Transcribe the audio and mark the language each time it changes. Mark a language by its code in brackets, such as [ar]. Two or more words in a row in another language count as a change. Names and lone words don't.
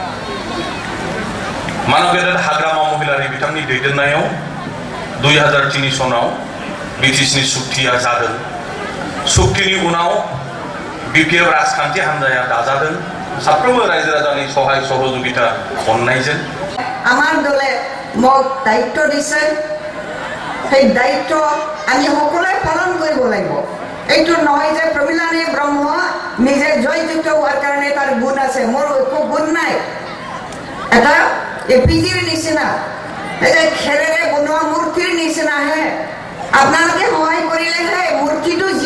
[brx] मानव गेदेर हाग्रामा महिलारि बिथांनि दैदेननायाव 2003 सनाव बिटिसिनि सुक्तिया जादों सुक्तिनि उनाव बिपिएफ राजखान्थि हान्जाया दाजादों साफ्रोमबो रायजो राजानि सहाय सहযোগিতা अननायजों [as] আমাৰ দলে মোক দায়িত্ব দিছে সেই দায়িত্ব আমি সকলোৱে পালন কৰিব লাগিব এইটো নহয় যে প্ৰমিলানী ব্ৰহ্ম নিজে জয়যুক্ত হোৱাৰ কাৰণে তাৰ গুণ আছে মোৰ একো গুণ নাই এটা এপিজিৰ নিচিনা এই খেৰেৰে বনোৱা মূৰ্তিৰ নিচিনাহে আপোনালোকে সহায় কৰিলেহে মূৰ্তিটো